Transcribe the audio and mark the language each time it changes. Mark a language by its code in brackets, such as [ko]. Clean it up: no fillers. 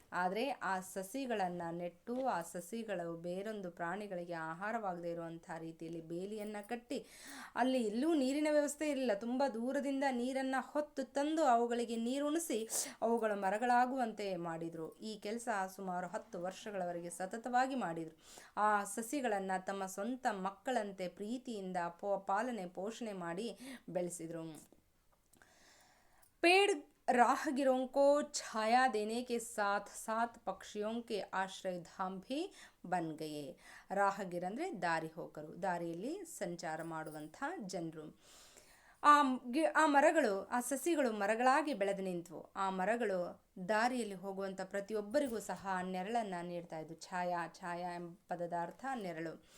[kn] ಆದರೆ ಆ ಸಸಿಗಳನ್ನು ನೆಟ್ಟು ಆ ಸಸಿಗಳು ಬೇರೊಂದು ಪ್ರಾಣಿಗಳಿಗೆ ಆಹಾರವಾಗದೇ ಇರುವಂಥ ರೀತಿಯಲ್ಲಿ ಬೇಲಿಯನ್ನು ಕಟ್ಟಿ, ಅಲ್ಲಿ ಎಲ್ಲೂ ನೀರಿನ ವ್ಯವಸ್ಥೆ ಇರಲಿಲ್ಲ, ತುಂಬ ದೂರದಿಂದ ನೀರನ್ನು ಹೊತ್ತು ತಂದು ಅವುಗಳಿಗೆ ನೀರುಣಿಸಿ ಅವುಗಳ ಮರಗಳಾಗುವಂತೆ ಮಾಡಿದರು. ಈ ಕೆಲಸ ಸುಮಾರು 10 ವರ್ಷಗಳವರೆಗೆ ಸತತವಾಗಿ ಮಾಡಿದರು. ಆ ಸಸಿಗಳನ್ನು ತಮ್ಮ ಸ್ವಂತ ಮಕ್ಕಳಂತೆ ಪ್ರೀತಿಯಿಂದ ಪಾಲನೆ ಪೋಷಣೆ ಮಾಡಿ ಬೆಳೆಸಿದರು. [hi] पेड़ राहगीरों को छाया देने के साथ साथ पक्षियों के आश्रय धाम भी बन गए. [kn] ರಾಹಗಿರ್ ಅಂದರೆ ದಾರಿ ಹೋಕರು, ದಾರಿಯಲ್ಲಿ ಸಂಚಾರ ಮಾಡುವಂಥ ಜನರು. ಆ ಮರಗಳು, ಆ ಸಸಿಗಳು ಮರಗಳಾಗಿ ಬೆಳೆದು ನಿಂತವು. ಆ ಮರಗಳು ದಾರಿಯಲ್ಲಿ ಹೋಗುವಂಥ ಪ್ರತಿಯೊಬ್ಬರಿಗೂ ಸಹ ನೆರಳನ್ನು ನೀಡ್ತಾ ಇದ್ವು. ಛಾಯಾ ಎಂಬ ಪದದ ಅರ್ಥ ನೆರಳು.